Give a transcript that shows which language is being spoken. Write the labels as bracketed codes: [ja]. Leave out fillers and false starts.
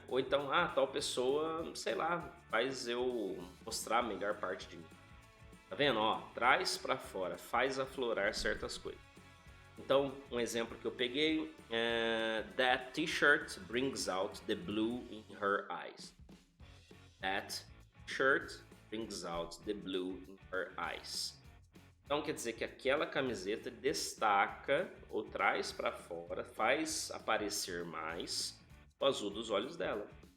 [pt] Ou então, tal pessoa, sei lá, faz eu mostrar a melhor parte de mim. Tá vendo? Traz para fora, faz aflorar certas coisas. Então, um exemplo que eu peguei é [en] That t-shirt brings out the blue in her eyes. That shirt brings out the blue in her eyes. [pt] Então quer dizer que aquela camiseta destaca ou traz para fora, faz aparecer mais o azul dos olhos dela.